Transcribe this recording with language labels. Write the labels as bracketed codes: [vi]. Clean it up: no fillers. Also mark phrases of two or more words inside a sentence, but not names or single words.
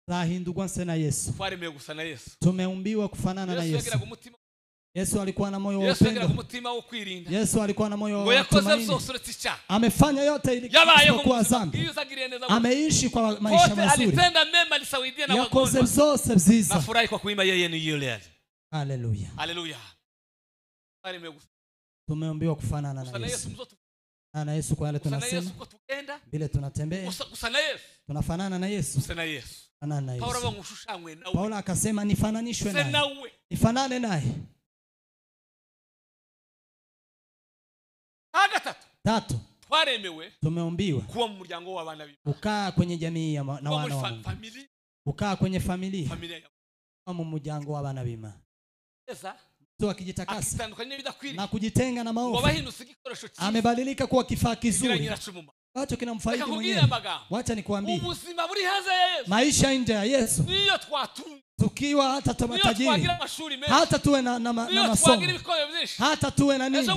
[rn] Zahindurwa na Yesu. Twaremewe gusa na Yesu. [sw] Tumeumbiwa kufanana na Yesu. Yesu alikuwa na moyo wa upendo. Yesu alikuwa na moyo wa tumaini. Amefanya yote ili kuwa dhambi. Ameishi kwa maisha mazuri. Alitenda mema alisaidia na wagonjwa. [rn] Zose vyiza. [sw] Nafurahi kwa kuimba yeye ni yule. Haleluya. Haleluya. Tumeumbiwa kufanana na Yesu. Na Yesu kwa yale tunasema. Bila tunatembea. Tunafanana na Yesu. Fanana na Yesu. Paulo akasema nifananishwe naye. Nifanane naye. Tatu. Tumeumbiwa [rn] kuwa mu muryango w'abana b'Imana. [sw] Ukaa kwenye jamii na wana wa Mungu. Ukaa kwenye familia. [rn] Mu muryango w'abana b'Imana. [sw] Mtu akijitakasa na kujitenga na maovu. Amebadilika kuwa kifaa kizuri. Wacho kinamfaidi mwenyewe. Wacha nikwambie. Maisha nje ya Yesu. Tukiwa hata tumatajiri. Hata tuwe na masomo. Hata tuwe na nini.